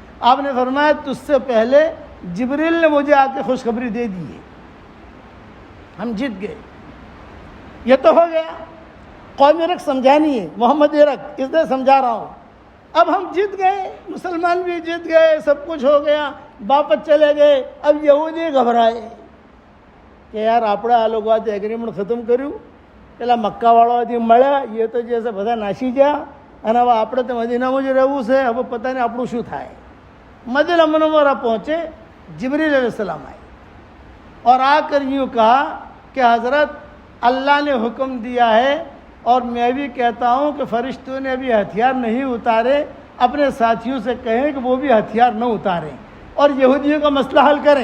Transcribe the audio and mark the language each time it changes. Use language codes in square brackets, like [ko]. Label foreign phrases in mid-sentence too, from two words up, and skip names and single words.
[ur] آپ نے فرمایا تجھ سے پہلے جبریل نے مجھے آ کے خوشخبری دے دی ہے، ہم جیت گئے۔ یہ تو ہو گیا، قوم عرق سمجھانی ہے، محمد عرق اس لیے سمجھا رہا ہوں۔ اب ہم جیت گئے، مسلمان بھی جیت گئے، سب کچھ ہو گیا، واپس چلے گئے۔ اب یہودی گھبرائے کہ یار [gu] આપણે આ લોકો આજે એગ્રીમેન્ટ ખતમ કર્યું, પેલા મક્કાવાળાથી મળ્યા, એ તો જે છે બધા નાસી ગયા, અને હવે આપણે તો મદીનામાં જ રહેવું છે, હવે પતા નહીં આપણું શું થાય। મદીના મુનવ્વરા પહોંચે، [ur] جبریل علیہ السلام آئے اور آ کر یوں کہا کہ حضرت اللہ نے حکم دیا ہے اور میں بھی کہتا ہوں کہ فرشتوں نے ابھی ہتھیار نہیں اتارے، اپنے ساتھیوں سے کہیں کہ وہ بھی ہتھیار نہ اتاریں اور یہودیوں کا مسئلہ حل کریں۔